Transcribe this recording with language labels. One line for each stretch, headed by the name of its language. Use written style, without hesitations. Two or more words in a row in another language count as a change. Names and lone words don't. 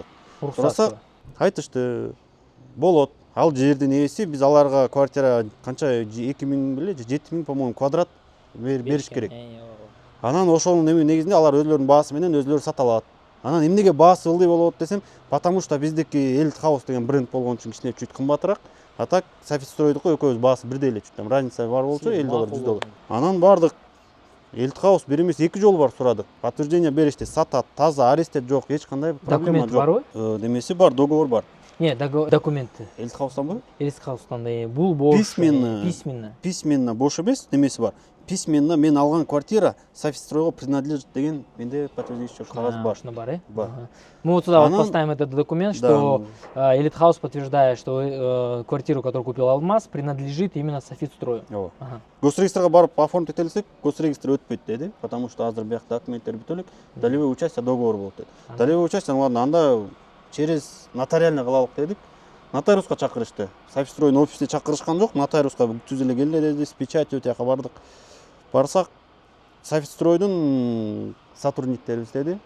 Kyrgyz: Сурасак, айтышты, болот. Ал жердин ээси биз аларга квартира канча 2000 беле 7000 по-моему квадрат бериш керек. Анан ошонун негизинде алар өзлөрүнүн баасы менен өзлөрү сата алат. Анан эмнеге баасы ылдый болот десем,
Russian: потому что
Kyrgyz: биздики Элит Хаус деген бренд болгон үчүн кичине чуть кымбатыраак. А так Софит Стройдуку экөөбүз баасы бирдей эле,
Russian: чуть там разница
Kyrgyz: бар болчу, $50, $100. Анан бардык. Элит Хаус бир эмес 2 жолу барып сурадык. Подтверждение беришти, сатат, таза, аресттер жок, эч кандай проблема жок. Документ барбы? Демеси бар, договор бар.
Russian: Не, документы.
Kyrgyz: Элит Хаустанбы? Элит Хаустан бул бош. Письменно бош эмес, немеси бар. Письменно мен алган квартира Софит Стройго принадлежит деген менде подтверждающий кагаз бар. Бар.
Russian: Мы вот сюда поставим этот документ, что Элит Хаус подтверждает, что квартиру, которую купил Алмаз, принадлежит именно Софит Строю.
Kyrgyz: Госрегистрга барып оформить этелсек, госрегистр өтпөйт деди,
Russian: потому что
Kyrgyz: азыр бияк документтер бүт элек,
Russian: долевой участие
Kyrgyz: договор болот деди.
Russian: Долевой участие, ладно,
Kyrgyz: анда
Russian: через нотариально
Kyrgyz: кылалык дедик. Нотариуска чакырышты. Софит Стройдун офисине чакырышкан жок, нотариуска түз эле келе деди,
Russian: с печатью
Kyrgyz: тияка бардык. Барсак, Софит Стройдун сотрудниктери издеди.